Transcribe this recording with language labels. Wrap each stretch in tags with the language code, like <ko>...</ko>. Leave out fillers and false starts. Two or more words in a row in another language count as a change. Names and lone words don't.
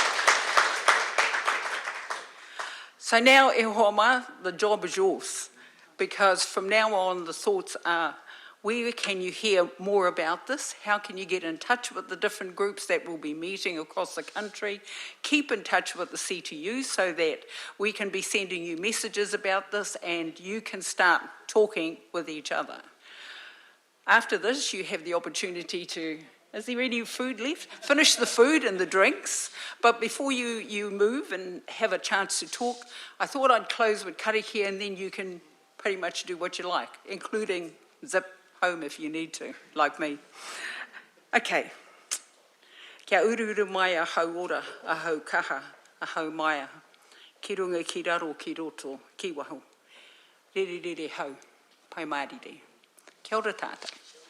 <en>So now,</en> <mi>e hoa,</mi> <en>the job is yours. because from now on the thoughts are, where can you hear more about this? How can you get in touch with the different groups that will be meeting across the country? Keep in touch with the CTU so that we can be sending you messages about this and you can start talking with each other. After this, you have the opportunity to, is there any food left? Finish the food and the drinks, but before you move and have a chance to talk, I thought I'd close with karakia and then you can pretty much do what you like, including zip home if you need to, like me. Okay.</en> <mi>Kia ururu mai a hau ora, a hau kaha, a hau maia. Ki runga, ki raro, ki roto, ki waho. Rere hau, pai marire. Kia ora tātou.</mi>